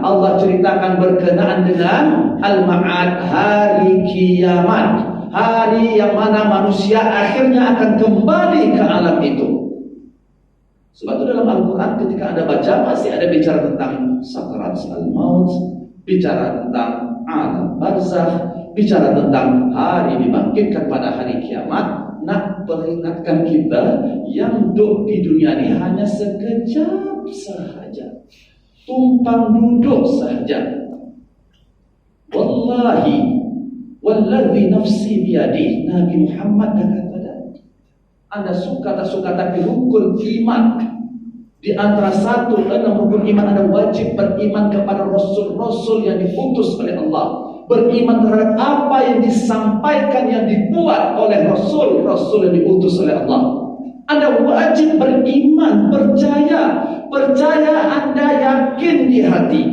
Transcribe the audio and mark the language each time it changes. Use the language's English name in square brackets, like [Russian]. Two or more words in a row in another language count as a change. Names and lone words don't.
[Malay] Allah ceritakan berkenaan dengan Al-Ma'ad, hari kiamat, hari yang mana manusia akhirnya akan kembali ke alam itu. Sebab itu dalam Al-Quran ketika Anda baca pasti ada bicara tentang sakarat al-maut, bicara tentang alam barzakh, bicara tentang hari dibangkitkan pada hari kiamat. Nak peringatkan kita yang hidup di dunia ini hanya sekejap sahaja, tumpang duduk saja. [Arabic] والله والذي نفسي بيده, [Malay] Nabi Muhammad dah kata dah. Anda suka tak suka, tapi rukun iman Di antara 6 rukun iman ada wajib beriman kepada Rasul-Rasul yang diutus oleh Allah. Beriman terhadap apa yang disampaikan, yang dibuat oleh Rasul-Rasul yang diutus oleh Allah. Anda wajib beriman, percaya Anda yakin di hati.